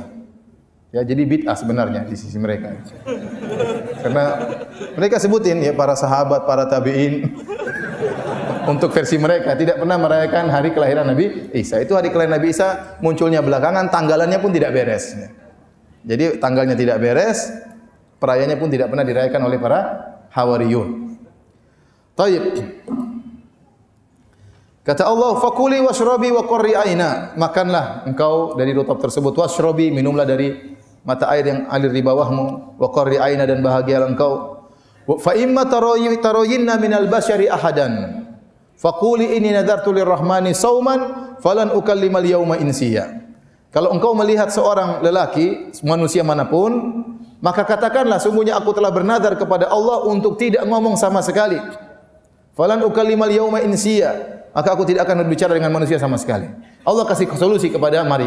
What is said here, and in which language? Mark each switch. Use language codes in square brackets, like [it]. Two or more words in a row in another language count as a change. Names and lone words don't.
[id] Ya, jadi bid'ah sebenarnya di sisi mereka. Karena mereka sebutin ya para sahabat, para tabi'in untuk versi mereka tidak pernah merayakan hari kelahiran Nabi Isa. Itu hari kelahiran Nabi Isa munculnya belakangan, tanggalannya pun tidak beres. Jadi tanggalnya tidak beres, perayaannya pun tidak pernah dirayakan oleh para Hawariyun. Taib. Kata Allah, [ar] "فكلي واشربي وقري عينا." [id] Makanlah engkau dari rutop tersebut, washrabi, minumlah dari mata air yang alir di bawahmu, [ar] وقري عينا, [id] dan bahagialah engkau. [ar] فإما ترين من البشر أحدا فقولي إني نذرت للرحمن صوما فلن أكلم اليوم إنسيا. [id] Kalau engkau melihat seorang lelaki, manusia manapun, maka katakanlah, sungguhnya aku telah bernazar kepada Allah untuk tidak ngomong sama sekali. [ar] فلن أكلم اليوم إنسيا, [id] maka aku tidak akan berbicara dengan manusia sama sekali. Allah kasih solusi kepada Maryam.